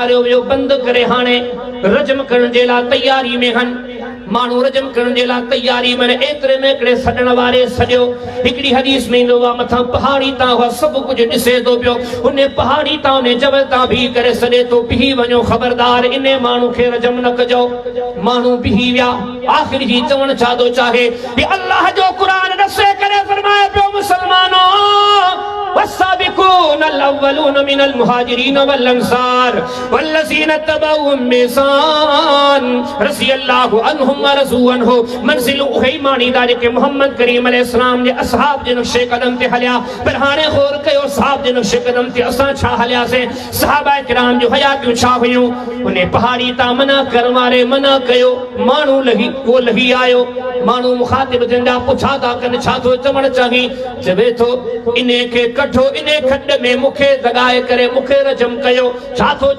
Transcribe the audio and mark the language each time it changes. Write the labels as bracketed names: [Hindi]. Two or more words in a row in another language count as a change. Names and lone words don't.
[Sindhi] बीहारियो वियो बंदि करे हाणे रजम करण जे लाइ तयारी में हन मानू रजम करण जे लाइ तैयारी में एतिरे में हिकिड़े सॾण वारे सॼो हिकिड़ी हदीस में ईंदो आहे मथां पहाड़ी तां उहा सभु कुझु ॾिसे थो पियो उन पहाड़ी तां उन जबल तां बीह करे सॾे थो बीही वञो ख़बरदार इन माण्हू खे रजम न कजो माण्हू बीही विया आख़िर जी चवण छा थो चाहे कि अल्लाह जो क़ुरान ॾसे करे फरमाए पियो मुसलमानो [Arabic] والسابقون الأولون من المهاجرين والأنصار والذين اتبعوهم بإحسان رضي الله عنهم ورضوا عنه [Sindhi] منزل उहे मानी दा जेके मोहम्मद करीम अलैहि सलाम जे असहाब जे नक्शे कदम ते हलिया पर हाणे गौर कयो साहब जे नक्शे कदम ते असां छा हलियासीं सहाबा किराम जो हयातियूं छा हुयूं उन पहाड़ी तां मना करण वारे मना कयो माण्हू लही आयो माण्हू मुखातिब जंदा पुछा था कन छा थो चवण चाही चवे थो इने खे कठो इने खड्ड में मुखे दगाए करे मुखे रजम कयो छा थो